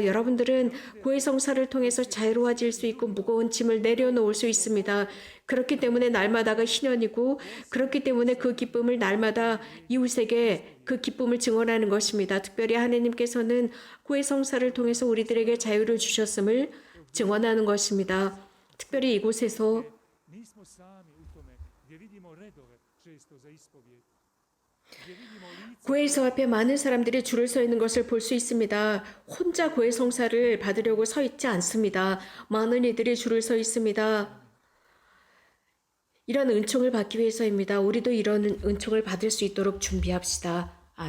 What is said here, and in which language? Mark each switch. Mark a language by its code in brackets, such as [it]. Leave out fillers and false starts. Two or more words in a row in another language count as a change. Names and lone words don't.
[ko] 여러분들은 고해성사를 통해서 자유로워질 수 있고 무거운 짐을 내려놓을 수 있습니다. 그렇기 때문에 날마다가 희년이고 그렇기 때문에 그 기쁨을 날마다 이웃에게 그 기쁨을 증언하는 것입니다. 특별히 하나님께서는 고해성사를 통해서 우리들에게 자유를 주셨음을 증언하는 것입니다. 특별히 이곳에서 [hr] nismo sami u tome gdje vidimo redove često za ispovijed. [ko] 고해성 앞에 많은 사람들이 줄을 서 있는 것을 볼 수 있습니다. 혼자 고해성사를 받으려고 서 있지 않습니다. 많은 이들이 줄을 서 있습니다. 이런 은총을 받기 위해서입니다. 우리도 이런 은총을 받을 수 있도록 준비합시다.